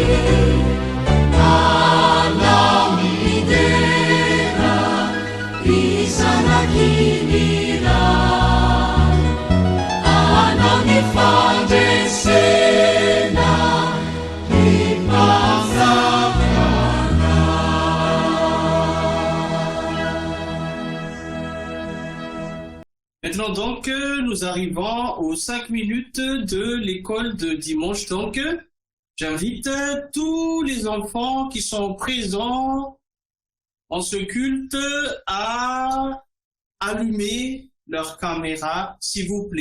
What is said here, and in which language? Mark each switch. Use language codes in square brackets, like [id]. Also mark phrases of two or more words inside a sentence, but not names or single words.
[mg] Anao midera ry zanakiny iray, anao mifandresena ny mpanjakana. [fr] Maintenant donc, nous arrivons aux 5 minutes de l'école de dimanche. Donc, j'invite tous les enfants qui sont présents en ce culte à allumer leur caméra, s'il vous plaît.